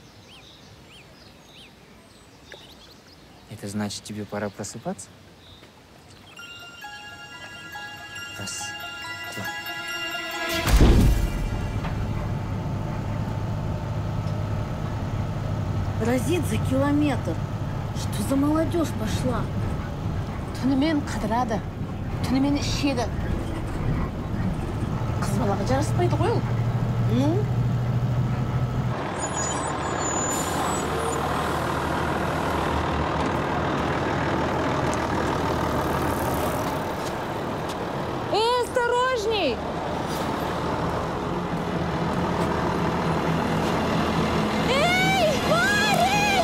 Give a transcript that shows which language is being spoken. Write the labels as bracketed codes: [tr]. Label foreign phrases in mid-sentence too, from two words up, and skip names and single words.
[ru] Это значит, тебе пора просыпаться? Раз, два. Разит за километр. Что за молодежь пошла? [kk] Түнімен қыдырады, түнімен ішеді. Қыз балаға жараспайды ғой ол. [ru] Ну? Осторожней! Эй, парень!